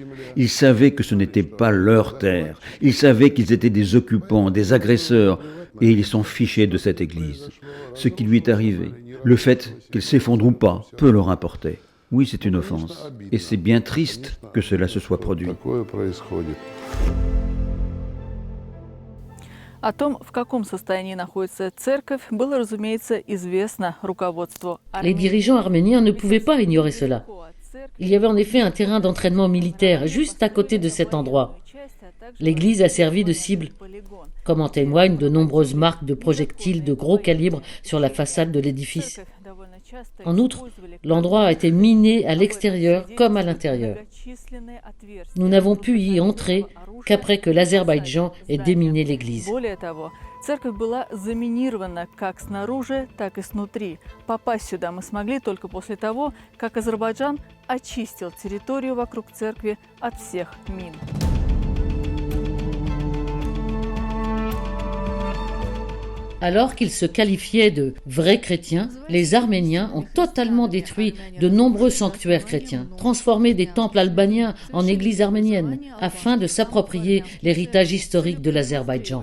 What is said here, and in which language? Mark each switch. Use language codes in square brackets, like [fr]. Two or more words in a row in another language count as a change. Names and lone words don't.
[fr] Ils savaient que ce n'était pas leur terre. Ils savaient qu'ils étaient des occupants, des agresseurs, et ils s'en fichaient de cette église. Ce qui lui est arrivé, le fait qu'elle s'effondre ou pas, peu leur importait. Oui, c'est une offense. Et c'est bien triste que cela se soit produit. [ru] О том, в каком состоянии находится церковь, было, разумеется, известно руководству [fr] Les [ru] Армении. [fr] dirigeants arméniens ne pouvaient pas ignorer cela. Il y avait en effet un terrain d'entraînement militaire juste à côté de cet endroit. L'église a servi de cible, comme en témoignent de nombreuses marques de projectiles de gros calibre sur la façade de l'édifice. En outre, l'endroit a été miné à l'extérieur comme à l'intérieur. Nous n'avons pu y entrer qu'après que l'Azerbaïdjan ait déminé l'église. [ru] Церковь была заминирована как снаружи, так и снутри. Попасть сюда мы смогли только после того, как Азербайджан очистил территорию вокруг церкви от всех мин. [fr] Alors qu'ils se qualifiaient de vrais chrétiens, les Arméniens ont totalement détruit de nombreux sanctuaires chrétiens, transformé des temples albaniens en églises arméniennes, afin de s'approprier l'héritage historique de l'Azerbaïdjan.